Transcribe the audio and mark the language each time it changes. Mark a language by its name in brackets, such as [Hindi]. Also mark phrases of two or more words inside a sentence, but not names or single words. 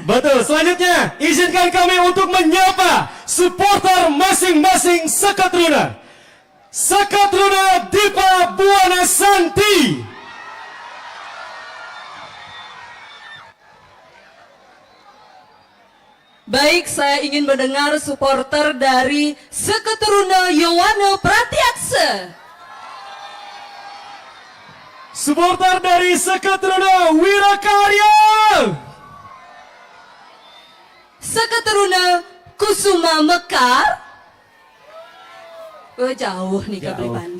[Indonesian] Betul, selanjutnya izinkan kami untuk menyapa supporter masing-masing Sekatruna. Sekatruna Dipa Buana Santi. Baik, saya ingin mendengar supporter dari Seketeruna Yowana Pratiaksa. Supporter dari Sekatruna Wirakarya. Seketeruna Kusuma Mekar. Oh, jauh nih ke Bli Pande.